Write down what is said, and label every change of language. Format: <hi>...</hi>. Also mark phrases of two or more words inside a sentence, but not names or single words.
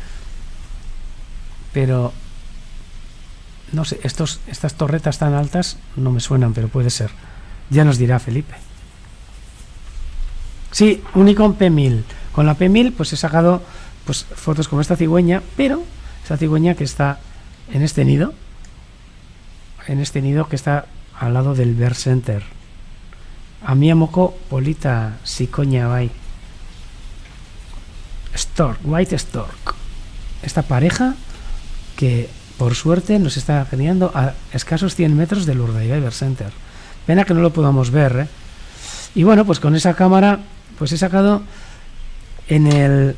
<es>Pero, no sé, estas torretas tan altas no me suenan, pero puede ser. Ya nos dirá Felipe. Sí, Unicorn P1000. Con la P1000 pues he sacado pues fotos como esta cigüeña, pero esa cigüeña que está en este nido que está al lado del Bear Center.</es> <eu>Amiamoko polita sicoña bai.</eu> <en>Stork, White Stork.</en> <es>Esta pareja que por suerte nos está criando a escasos 100 metros del Urdaibai Bear Center. Pena que no lo podamos ver, ¿eh? Y bueno, pues con esa cámara pues he sacado en el...</es>